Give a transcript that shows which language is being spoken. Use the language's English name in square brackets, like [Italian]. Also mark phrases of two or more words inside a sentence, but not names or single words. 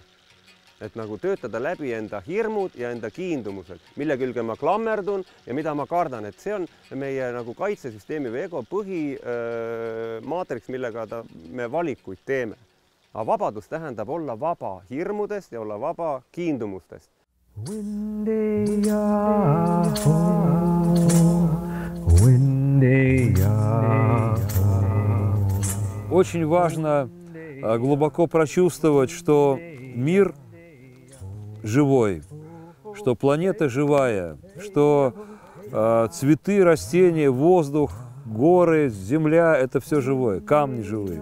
[Estonian] Et nagu töötada läbi enda hirmud ja enda kiindumused, mille külge ma klammerdun ja mida ma kardan, et see on meie nagu kaitsesüsteemi või ego põhimaatriks, millega me valikuid teeme. Aga vabadus tähendab olla vaba hirmudest ja olla vaba kiindumustest. [Russian] Очень важно глубоко прочувствовать, что мир живой, что планета живая, что цветы, растения, воздух, горы, земля – это все живое, камни живые.